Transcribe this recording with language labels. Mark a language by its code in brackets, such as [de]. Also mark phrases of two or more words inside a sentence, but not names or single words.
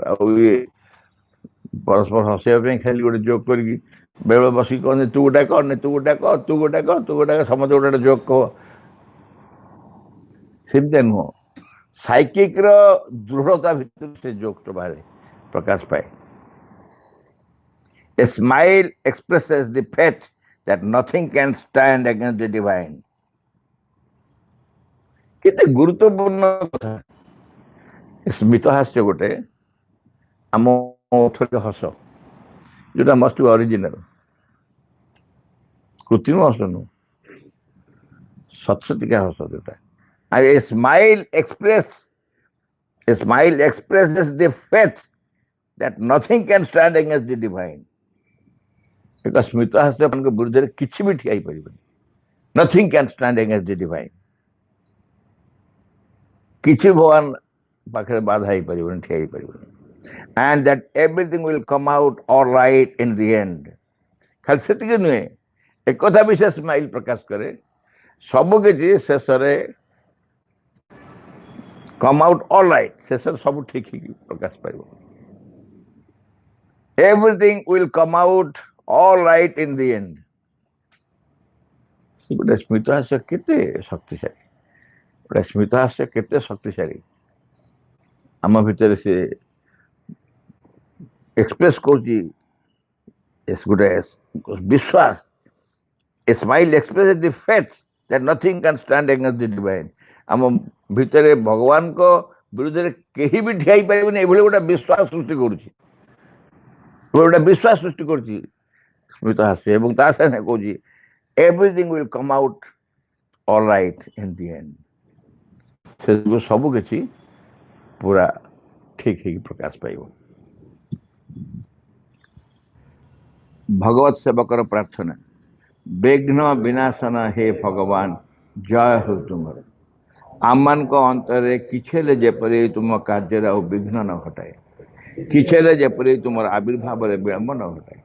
[or] ଆଉ ଇଏ ପରସ୍ପର ହସେଇବା ପାଇଁ ଖାଲି ଗୋଟେ ଜୋକ୍ କରିକି ବେଳେବେଳେ ବସିକି କହନି ତୁ ଗୋଟେ କର, ତୁ ଗୋଟେ କର, ତୁ ଗୋଟେ କର, ତୁ ଗୋଟେ ସମସ୍ତେ ଗୋଟେ ଗୋଟେ ଜୋକ୍ କହ, ସେମିତିଆ ନୁହଁ। ସାଇକିକ୍ର ଦୃଢ଼ତା ଭିତରୁ ସେ ଜୋକ୍ଟା ବାହାରେ ପ୍ରକାଶ ପାଏ। [en] A smile expresses the faith that nothing can stand against the divine. [or] କେତେ ଗୁରୁତ୍ୱପୂର୍ଣ୍ଣ କଥା। ସ୍ମିତ ହାସ୍ୟ ଗୋଟେ ଆମ ଓଠରେ ହସ, ଯୋଉଟା ମଷ୍ଟ ବି ଅରିଜିନାଲ, କୃତ୍ରିମ ହସ ନୁହଁ, ସତସତିକା ହସ ଯୋଉଟା। [en] And a smile expresses the faith that nothing can stand against the divine. [or] ଏକ ସ୍ମିତ ହାସ୍ୟ ମାନଙ୍କ ବିରୁଦ୍ଧରେ କିଛି ବି ଠିଆ ହେଇପାରିବନି। [en] Nothing can stand against the divine. [or] କିଛି ଭଗବାନ ପାଖରେ ବାଧା ହେଇପାରିବନି, ଠିଆ ହେଇପାରିବନି। [en] And that everything will come out all right in the end. [or] ଖାଲି ସେତିକି ନୁହେଁ, ଏକଥା ବି ସେ ସ୍ମାଇଲ ପ୍ରକାଶ କରେ, ସବୁ କିଛି ଶେଷରେ [en] come out all right, [or] ଶେଷରେ ସବୁ ଠିକ ହେଇକି ପ୍ରକାଶ ପାଇବ। [en] Everything will come out all right in the end. [or] ଗୋଟେ ସ୍ମିତ ହାସ୍ୟ କେତେ ଶକ୍ତିଶାଳୀ, ଗୋଟେ ସ୍ମିତ ହାସ୍ୟ କେତେ ଶକ୍ତିଶାଳୀ ଆମ ଭିତରେ ସେ ଏକ୍ସପ୍ରେସ କରୁଛି ଗୋଟେ ବିଶ୍ୱାସ। [en] A smile expresses the faith that nothing can stand against the divine. [or] ଆମ ଭିତରେ ଭଗବାନଙ୍କ ବିରୁଦ୍ଧରେ କେହି ବି ଠିଆ ହେଇପାରିବନି, ଏଭଳି ଗୋଟେ ବିଶ୍ୱାସ ସୃଷ୍ଟି କରୁଛି, ଗୋଟେ ବିଶ୍ୱାସ ସୃଷ୍ଟି କରୁଛି ସ୍ମିତ ହାସ୍ୟ। ଏବଂ ତା ସାଙ୍ଗେ କହୁଛି [en] everything will come out all right in the end. [or] ସେ ସବୁ କିଛି ପୁରା ଠିକ ହେଇକି ପ୍ରକାଶ ପାଇବ। ଭଗବତ ସେବକର ପ୍ରାର୍ଥନା। ବିଘ୍ନ ବିନାଶନ ହେ ଭଗବାନ, ଜୟ ହଉ ତୁମର। ଆମମାନଙ୍କ ଅନ୍ତରରେ କିଛି ହେଲେ ଯେପରି ତୁମ କାର୍ଯ୍ୟରେ ଆଉ ବିଘ୍ନ ନ ଘଟାଏ, କିଛି ହେଲେ ଯେପରି ତୁମର ଆବିର୍ଭାବରେ ବିଳମ୍ବ ନ ଘଟାଏ।